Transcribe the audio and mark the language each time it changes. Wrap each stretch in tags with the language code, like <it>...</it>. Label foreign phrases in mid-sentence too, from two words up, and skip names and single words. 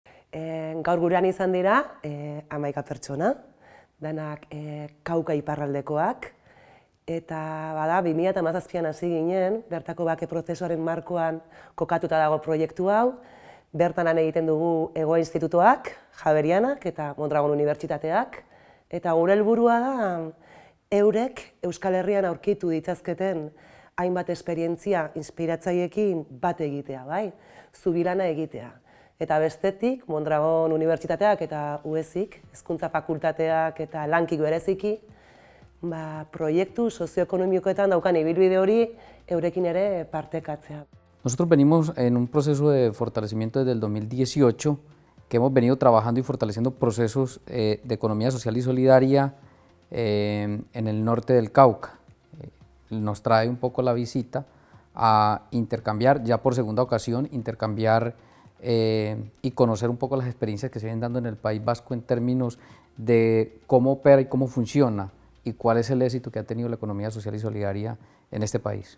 <eu>Gaur gurean izan dira 11 pertsona, danak Kauka iparraldekoak, eta bada 2017an hasi ginen, bertako bake prozesuaren markoan kokatuta dago proiektu hau, bertan lan egiten dugu Egoa Institutoak, Javerianak eta Mondragon Unibertsitateak, eta gure helburua da eurek Euskal Herrian aurkitu ditzazketen hainbat esperientzia inspiratzaileekin bat egitea, bai, zubilana egitea. Eta bestetik, Mondragon Unibertsitateak eta UESik, Hezkuntza Fakultateak eta Lankik bereziki, proiektu sozioekonomikoetan daukan ibilbide hori eurekin ere partekatzea.</eu> <es>Nosotros venimos en un proceso de fortalecimiento desde el 2018, que hemos venido trabajando y fortaleciendo procesos de economía social y solidaria en el norte del Cauca. Nos trae un poco la visita a intercambiar, ya por segunda ocasión, intercambiar y conocer un poco las experiencias que se vienen dando en el País Vasco en términos de cómo opera y cómo funciona y cuál es el éxito que ha tenido la economía social y solidaria en este país.</es>